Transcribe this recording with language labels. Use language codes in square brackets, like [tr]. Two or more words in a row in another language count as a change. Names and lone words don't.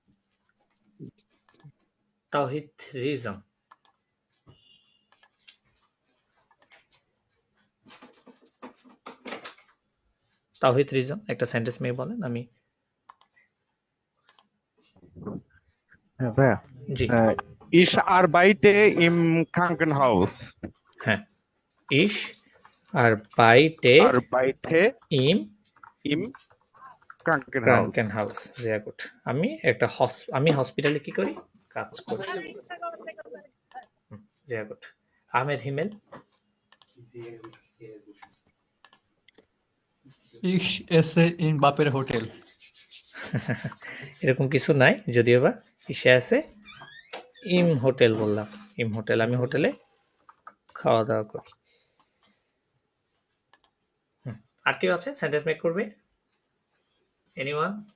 [bn] তাওহিদ রিজম, তাওহিদ রিজম একটা সেন্টেন্স মেয়ে বলেন। আমি হ্যাঁ ভাইয়া, জি [de] ich arbeite im Krankenhaus. [bn] হ্যাঁ, [de] ich arbeite Arbeite ইম im Krankenhaus. [bn] ক্রাঙ্কেনহাউস, [de] sehr gut। [bn] আমি একটা আমি হসপিটালে কি করি? কাজ করি। [de] sehr gut। [bn] আহমেদ হিমেল, [de] Ich esse in [bn] বাপের হোটেল। এরকম কিছু নাই যদিও বা। ইসে আছে [de] im Hotel [bn] বললাম, [de] im Hotel, [bn] আমি হোটেলে খাওয়া দাওয়া করি। আর কেউ আছে সেন্টেন্স মেক করবে? এনিওয়ান?